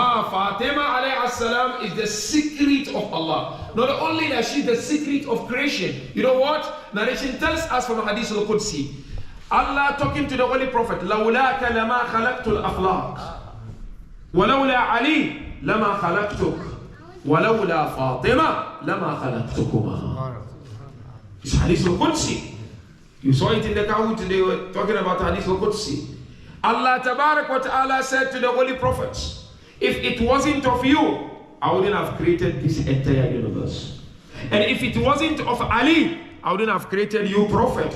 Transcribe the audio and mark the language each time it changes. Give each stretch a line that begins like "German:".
English: Fatima alayhi salam is the secret of Allah. Not only that, she's the secret of creation. You know what? Narration tells us from Hadith al-Qudsi. Allah talking to the Holy Prophet,
Arabic: لَوْلَاكَ لَمَا خَلَقْتُ الْأَخْلَاقِ وَلَوْلَا عَلِي لَمَا خَلَقْتُكَ وَلَوْلَا فَاطِمَةَ لَمَا خَلَقْتُكُمَا.
English: It's Hadith al-Qudsi. You saw it in the Tawhid, they were talking about Hadith al-Qudsi. Allah Tabarak wa Ta'ala said to the Holy Prophets, if it wasn't of you, I wouldn't have created this entire universe. And if it wasn't of Ali, I wouldn't have created you, Prophet.